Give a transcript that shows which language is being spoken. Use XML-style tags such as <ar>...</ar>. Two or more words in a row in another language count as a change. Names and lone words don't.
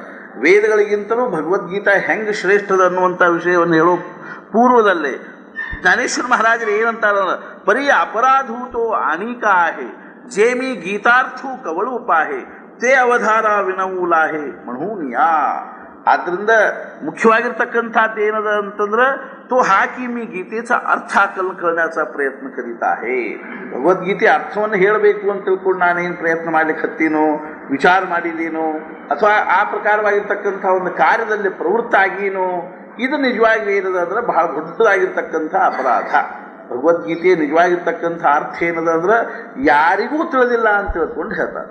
<kn>ವೇದಗಳಿಗಿಂತಲೂ ಭಗವದ್ಗೀತಾ ಹೆಂಗೆ ಶ್ರೇಷ್ಠದ ಅನ್ನುವಂಥ ವಿಷಯವನ್ನು ಹೇಳೋ ಪೂರ್ವದಲ್ಲೇ ಜ್ಞಾನೇಶ್ವರ ಮಹಾರಾಜರು ಏನಂತಾರ,</kn> <mr>परिय अपराधूतो अनेकाहे जेमी गीतार्थु कवळु उपाहे ते अवधार विनवूलाहे मणूनिया.</mr> <kn>ಆದ್ದರಿಂದ ಮುಖ್ಯವಾಗಿರ್ತಕ್ಕಂಥದ್ದು ಏನದ ಅಂತಂದ್ರೆ</kn> <mr>तो हाकी मी गीतेचा अर्थ आकलन करण्याचा प्रयत्न करीत आहे.</mr> <kn>ಭಗವದ್ಗೀತೆ ಅರ್ಥವನ್ನು ಹೇಳಬೇಕು ಅಂತ ತಿಳ್ಕೊಂಡು ನಾನೇನು ಪ್ರಯತ್ನ ಮಾಡ್ಲಿಕ್ಕೆ ಹತ್ತೀನೋ, ವಿಚಾರ ಮಾಡಿದ್ದೀನೋ, ಅಥವಾ ಆ ಪ್ರಕಾರವಾಗಿರ್ತಕ್ಕಂಥ ಒಂದು ಕಾರ್ಯದಲ್ಲಿ ಪ್ರವೃತ್ತ ಆಗೀನೋ, ಇದು ನಿಜವಾಗಿ ಏನದಂದ್ರೆ ಬಹಳ ದೊಡ್ಡದಾಗಿರ್ತಕ್ಕಂಥ ಅಪರಾಧ. ಭಗವದ್ಗೀತೆಯ ನಿಜವಾಗಿರ್ತಕ್ಕಂಥ ಅರ್ಥ ಏನದ ಅಂದ್ರೆ ಯಾರಿಗೂ ತಿಳಿದಿಲ್ಲ ಅಂತ ತಿಳ್ಕೊಂಡು ಹೇಳ್ತಾರೆ.</kn>